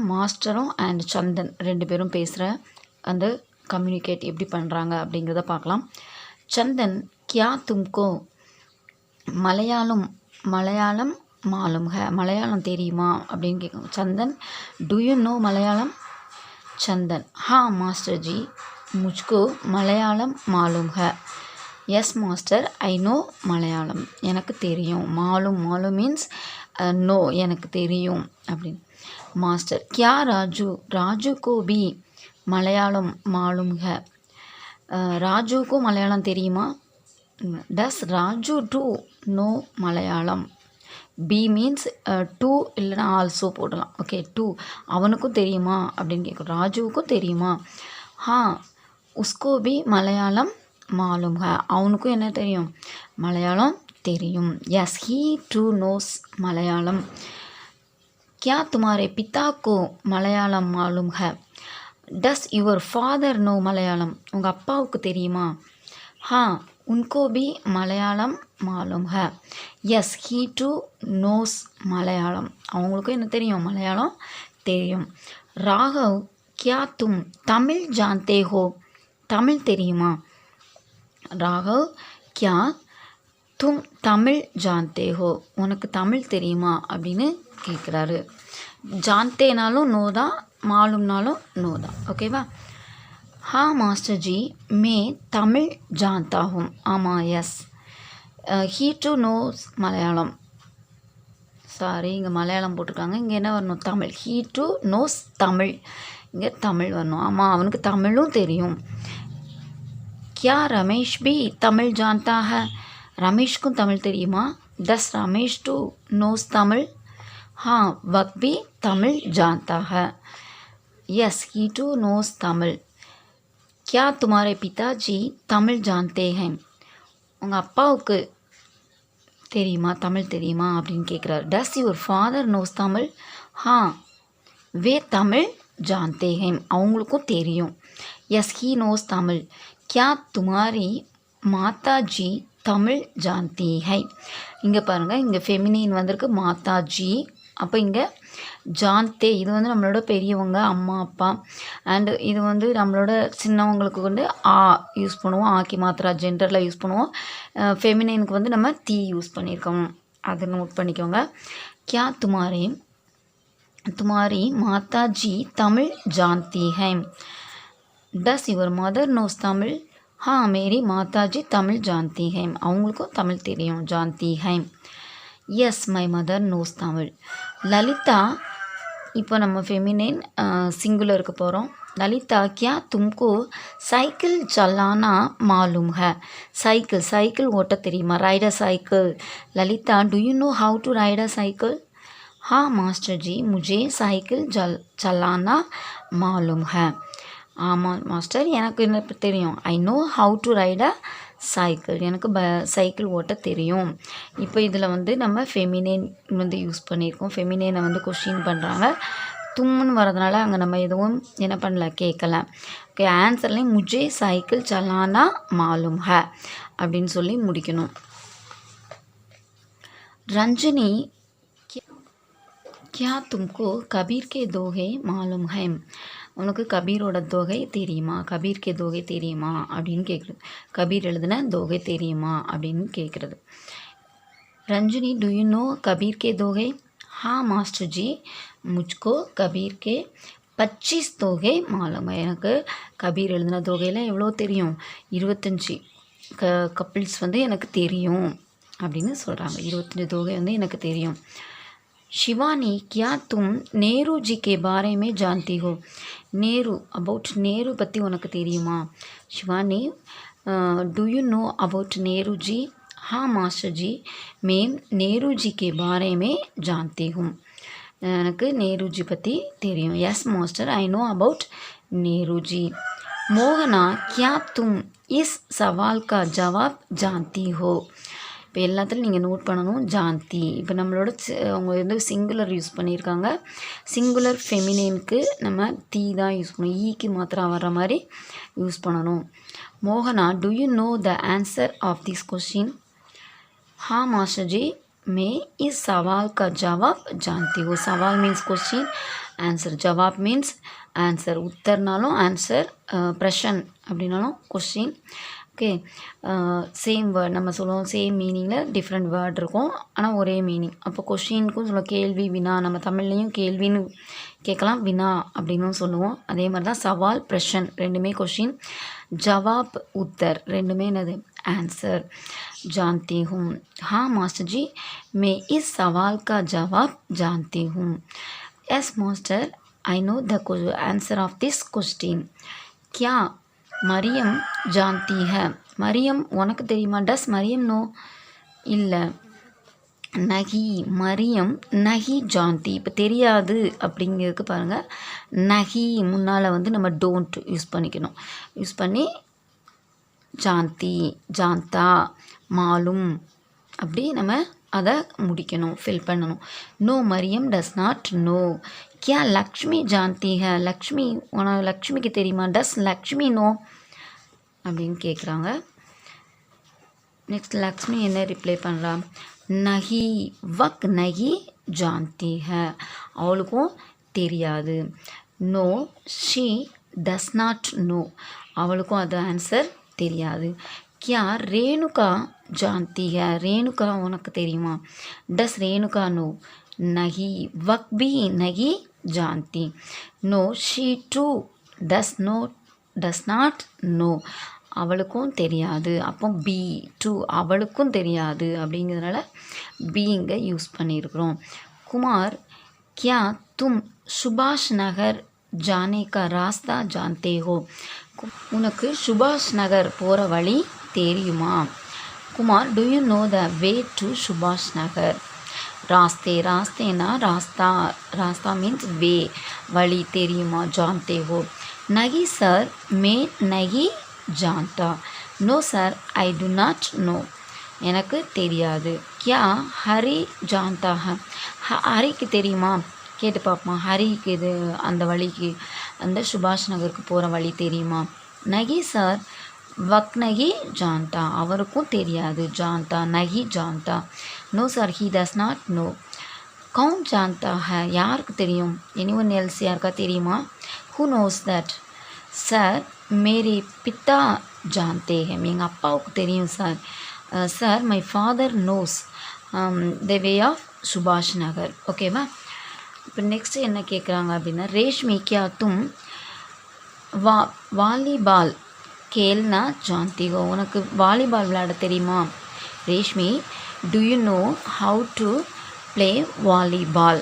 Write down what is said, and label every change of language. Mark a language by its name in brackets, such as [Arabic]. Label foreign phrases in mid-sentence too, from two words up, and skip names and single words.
[Tamil] மாஸ்டரும் அண்ட் சந்தன் ரெண்டு பேரும் பேசுகிற அந்த கம்யூனிகேட் எப்படி பண்ணுறாங்க அப்படிங்கிறத பார்க்கலாம். [Hindi] चंदन, क्या तुमको मलयालम मालूम है, [Tamil] மலையாளம் தெரியுமா அப்படின்னு கேட்கும். [English] Chandan, do you know Malayalam? Chandan, [Hindi] हाँ मास्टर जी, मुझको मलयालम मालूम है. [English] yes master, I know Malayalam, [Tamil] எனக்கு தெரியும். மாலும் [English] means know, [Tamil] எனக்கு தெரியும் அப்படின்னு. [Hindi] मास्टर, क्या राजुको भी मलयालम मालूम है. [Tamil] ராஜுக்கும் மலையாளம் தெரியுமா? [English] does Raju too know Malayalam? [Tamil] பி [English] means too [Tamil] இல்லைனா ஆல்சோ போடலாம். ஓகே, டூ அவனுக்கும் தெரியுமா அப்படின்னு கேட்கும். ராஜுவுக்கும் தெரியுமா? [Hindi] हाँ उसको भी मलयालम मालूम है, [Tamil] அவனுக்கும் என்ன தெரியும்? மலையாளம் தெரியும். [English] yes, he too knows Malayalam. [Hindi] क्या तुम्हारे पिता को मलयालम मालूम है? [English] does your father know Malayalam? [Tamil] உங்கள் அப்பாவுக்கு தெரியுமா? [Hindi] हाँ उनको भी मलयालम मालूम है. [English] yes, he too knows Malayalam, [Tamil] அவங்களுக்கும் என்ன தெரியும்? மலையாளம் தெரியும். ராகவ், [Hindi] क्या तुम தமிழ் जानते हो? [Tamil] தமிழ் தெரியுமா? ராகவ், [Hindi] क्या तुम தமிழ் जानते हो? [Tamil] உனக்கு தமிழ் தெரியுமா அப்படின்னு கேட்குறாரு. ஜான்தேனாலும் நோ தான், மாலும்னாலும் நோ தான். ஓகேவா? [Hindi] हाँ मास्टर जी, मैं தமிழ் जानता हूँ. [Tamil] ஆமாம், எஸ். [English] he too knows Malayalam. [Tamil] சாரி, இங்கே மலையாளம் போட்டிருக்காங்க, இங்கே என்ன வரணும்? தமிழ். [English] he too knows Tamil, [Tamil] இங்கே தமிழ் வரணும். ஆமாம், அவனுக்கு தமிழும் தெரியும். [Hindi] क्या रमेश भी தமிழ் जानता है? [Tamil] ரமேஷ்க்கும் தமிழ் தெரியுமா? [English] does Ramesh too knows Tamil? [Hindi] हाँ वह भी தமிழ் जानता है. [English] yes, he too knows Tamil. [Hindi] क्या तुम्हारे पिताजी தமிழ் जानते हैं? [Tamil] உங்கள் அப்பாவுக்கு தெரியுமா, தமிழ் தெரியுமா அப்படின்னு கேட்குறாரு. [English] does your father knows Tamil? [Hindi] हाँ वे तमिल जानते हैं, [Tamil] அவங்களுக்கும் தெரியும். [English] yes, he knows Tamil. [Hindi] क्या तुम्हारी माताजी तमिल जानती है? [Tamil] இங்கே பாருங்கள், இங்கே ஃபெமினின் வந்திருக்கு, மாதாஜி. அப்போ இங்கே ஜான்தே, இது வந்து நம்மளோட பெரியவங்க, அம்மா அப்பா. அண்டு இது வந்து நம்மளோட சின்னவங்களுக்கு வந்து ஆ யூஸ் பண்ணுவோம், ஆக்கி மாத்திரா ஜெண்டரில் யூஸ் பண்ணுவோம். ஃபெமினினுக்கு வந்து நம்ம தீ யூஸ் பண்ணியிருக்கோம், அதை நோட் பண்ணிக்கோங்க. [Hindi] क्या तुम्हारी माताजी तमिल जानती है? [English] does your mother knows Tamil? [Hindi] हाँ मेरी माताजी तमिल जानती है, [Tamil] அவங்களுக்கும் தமிழ் தெரியும். [Hindi] जानती है. [English] yes, my mother knows Tamil. [Tamil] லலிதா, இப்போ நம்ம ஃபெமினின் சிங்குலருக்கு போகிறோம். லலிதா, [Hindi] क्या तुमको சைக்கிள் चलाना मालूम है? [Tamil] சைக்கிள் ஓட்ட தெரியுமா? [English] ride cycle. [Tamil] லலிதா, [English] do you know how to ride a cycle? [Hindi] हाँ मास्टर जी, मुझे साइकिल चलाना मालूम है. [Tamil] ஆமாம் மாஸ்டர், எனக்கு என்ன தெரியும்? [English] I know how to ride a cycle, [Tamil] எனக்கு சைக்கிள் ஓட்ட தெரியும். இப்போ இதில் வந்து நம்ம ஃபெமினேன் வந்து யூஸ் பண்ணியிருக்கோம். ஃபெமினேனை வந்து கொஷின் பண்ணுறாங்க. தும்முன்னு வரதுனால அங்கே நம்ம எதுவும் என்ன பண்ணல, கேட்கல. ஓகே, ஆன்சர்லேயும் [Hindi] मुझे साइकिल चलाना मालूम है [Tamil] அப்படின்னு சொல்லி முடிக்கணும். ரஞ்சினி, [Hindi] क्या तुमको कबीर के दोहे मालूम है? [Tamil] உனக்கு கபீரோட தொகை தெரியுமா? [Hindi] कबीर के दोहे [Tamil] தெரியுமா அப்படின்னு கேட்குறது. கபீர் எழுதின தொகை தெரியுமா அப்படின்னு கேட்குறது. [English] Ranjini, do you know [Hindi] कबीर के दोहे? हाँ मास्टर जी, मुझको कबीर के 25 दोहे मालूम. [Tamil] எனக்கு கபீர் எழுதின தொகையில் எவ்வளோ தெரியும்? 25 கப்பிள்ஸ் வந்து எனக்கு தெரியும் அப்படின்னு சொல்கிறாங்க. 25 தொகை வந்து எனக்கு தெரியும். [Hindi] शिवानी, क्या तुम नेहरू जी के बारे में जानती हो? [Tamil] नेहरू, अबाउट नेहरू பற்றி உனக்கு தெரியுமா? [English] Shivani, do you know about Nehru ji? [Hindi] हाँ मास्टर जी, मैं नेहरू जी के बारे में जानती हूँ. [Tamil] எனக்கு நேருஜி பற்றி தெரியும். [English] yes master, I know about Nehruji. [Tamil] மோகனா, [Hindi] क्या तुम इस सवाल का जवाब जानती हो? [Tamil] இப்போ எல்லாத்துலையும் நீங்கள் நோட் பண்ணணும் ஜான்தி. இப்போ நம்மளோட அவங்க வந்து சிங்குலர் யூஸ் பண்ணியிருக்காங்க. சிங்குலர் ஃபெமினேனுக்கு நம்ம தீ தான் யூஸ் பண்ணணும். ஈக்கு மாத்திரம் வர்ற மாதிரி யூஸ் பண்ணணும். மோகனா, [English] do you know the answer of this question? [Hindi] हाँ मास्टर जी, मैं इस सवाल का जवाब जानती हूँ. [English] सवाल means question, answer जवाब means answer. [Tamil] उत्तरनाலும் आंसर, प्रश्न அப்படின்னாலும் क्वेश्चन. ஓகே, சேம் வேர்ட் நம்ம சொல்லுவோம். சேம் மீனிங்கில் டிஃப்ரெண்ட் வேர்ட் இருக்கும், ஆனால் ஒரே மீனிங். அப்போ கொஷினுக்கும் சொல்லுவோம் கேள்வி வினா. நம்ம தமிழ்லேயும் கேள்வின்னு கேட்கலாம், வினா அப்படின்னும் சொல்லுவோம். அதே மாதிரி தான் சவால் பிரஷன் ரெண்டுமே கொஷின், ஜவாப் உத்தர் ரெண்டுமே என்னது आंसर. [Hindi] जानती हूँ. हाँ मास्टर जी, मैं इस सवाल का जवाब जानती हूँ. [English] yes master, I know the answer of this question. [Hindi] क्या मरियम जानती है? [Tamil] मरियम உனக்கு தெரியுமா? [English] does Mariam know? [Tamil] இல்லை. [Hindi] नहीं, मरियम नहीं जानती. [Tamil] இப்போ தெரியாது அப்படிங்கிறதுக்கு பாருங்கள், நகி முன்னால் வந்து நம்ம டோன்ட் யூஸ் பண்ணிக்கணும். யூஸ் பண்ணி ஜான்தி, ஜாந்தா, மாலும் அப்படி நம்ம அதை முடிக்கணும், ஃபில் பண்ணணும். [English] no, Mariam does not know. [Hindi] क्या லக்ஷ்மி ஜான்தி है? [Tamil] லக்ஷ்மி லக்ஷ்மிக்கு தெரியுமா? [English] does Lakshmi know [Tamil] அப்படின்னு கேட்குறாங்க. நெக்ஸ்ட் லக்ஷ்மி என்ன ரிப்ளை பண்ணுறா? [Hindi] नहीं, वह नहीं जानती है, [Tamil] அவளுக்கும் தெரியாது. [English] no, she does not know, [Tamil] அவளுக்கும் அது ஆன்சர் தெரியாது. [Hindi] क्या ரேணுகா ஜான்தி है? [Tamil] ரேணுகா உனக்கு தெரியுமா? [English] does Renuka know? [Hindi] नहीं, वह भी नहीं जानती. [English] no, she too does not know, [Tamil] அவளுக்கும் தெரியாது. அப்போ பி டூ, அவளுக்கும் தெரியாது அப்படிங்கிறதுனால பி இங்கே யூஸ் பண்ணியிருக்கிறோம். குமார், [Hindi] क्या तुम சுபாஷ் நகர் जाने का रास्ता जानते हो? [Tamil] உனக்கு சுபாஷ் நகர் போகிற வழி தெரியுமா? குமார், [English] do you know the way to Subhash Nagar? [Tamil] ராஸ்தே, ராஸ்தேனா ராஸ்தா, ராஸ்தா [English] means way, [Tamil] வழி தெரியுமா? [Hindi] जानते हो। नहीं सर, मैं नहीं जानता. [English] no sir, I do not know, [Tamil] எனக்கு தெரியாது. [Hindi] क्या हरि जानता है? [Tamil] ஹரிக்கு தெரியுமா? கேட்டு பார்ப்போமா. ஹரிக்கு இது அந்த வழிக்கு, அந்த சுபாஷ் நகருக்கு போகிற வழி தெரியுமா? [Hindi] नहीं सर, वह नहीं जानता, [Tamil] அவருக்கும் தெரியாது. [Hindi] जानता, नहीं जानता. [English] no sir, he does not know. [Hindi] कौन जानता है? [Tamil] யாருக்கு தெரியும்? [English] anyone else, [Tamil] யாருக்கா தெரியுமா? [English] who knows that? [Hindi] सर, मेरे पिता जानते हैं, [Tamil] எங்கள் அப்பாவுக்கு தெரியும் சார். [English] சார், my father knows the way of Subhash Nagar. ஓகேவா? [Tamil] இப்போ நெக்ஸ்ட்டு என்ன கேட்குறாங்க அப்படின்னா, ரேஷ்மி, [Hindi] क्या तुम वॉलीबॉल खेलना जानती हो? [Tamil] உனக்கு வாலிபால் விளையாட தெரியுமா? ரேஷ்மி, [English] do you know how to play volleyball?